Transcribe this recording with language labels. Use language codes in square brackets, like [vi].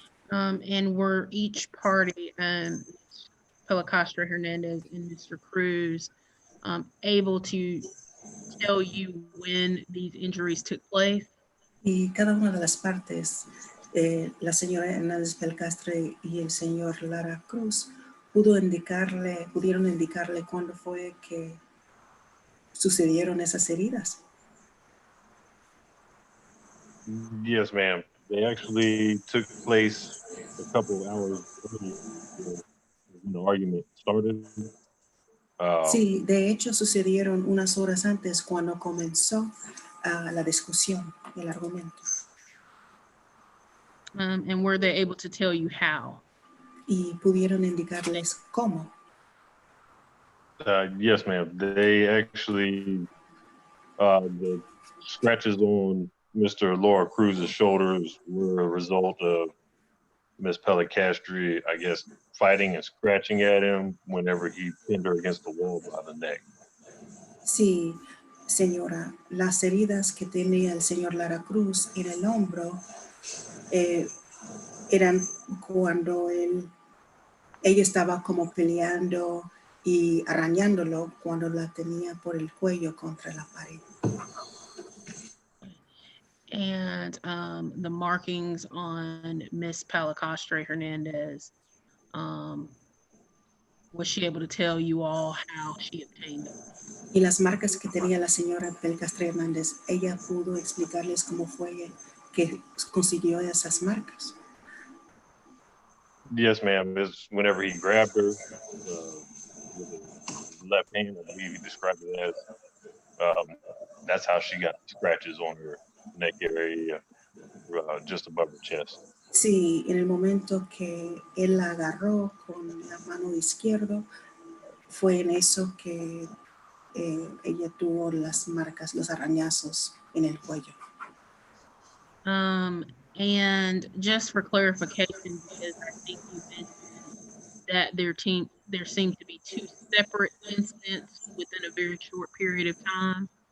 [en] And were each party, Pellicastri Hernandez and Mr. Cruz, able to tell you when these injuries took place? [es] Y cada una de las partes, la señora Hernández Belcastre y el señor Lara Cruz, pudieron indicarle cuándo fue que sucedieron esas heridas. [en] Yes, ma'am. They actually took place a couple of hours earlier when the argument started. [es] Sí, de hecho sucedieron unas horas antes cuando comenzó la discusión, el argumento. [en] And were they able to tell you how? [es] Y pudieron indicarles cómo. [en] Yes, ma'am. They actually, the scratches on Mr. Laura Cruz's shoulders were a result of Miss Pellicastri, I guess, fighting and scratching at him whenever he pinned her against the wall by the neck. [es] Sí, señora, las heridas que tenía el señor Lara Cruz en el hombro eran cuando ella estaba como peleando y arañándolo cuando la tenía por el cuello contra la pared. [en] And the markings on Miss Pellicastri Hernandez, was she able to tell you all how she obtained them? [es] Y las marcas que tenía la señora Pellicastri Hernández, ella pudo explicarles cómo fue que consiguió esas marcas. [en] Yes, ma'am. It's whenever he grabbed her with his left hand, I believe he described it as. That's how she got scratches on her neck area, just above her chest. [es] Sí, en el momento que él la agarró con la mano izquierda, fue en eso que ella tuvo las marcas, los arañazos en el cuello. [en] And just for clarification, because I think you mentioned that there seemed to be 2 separate incidents within a very short period of time.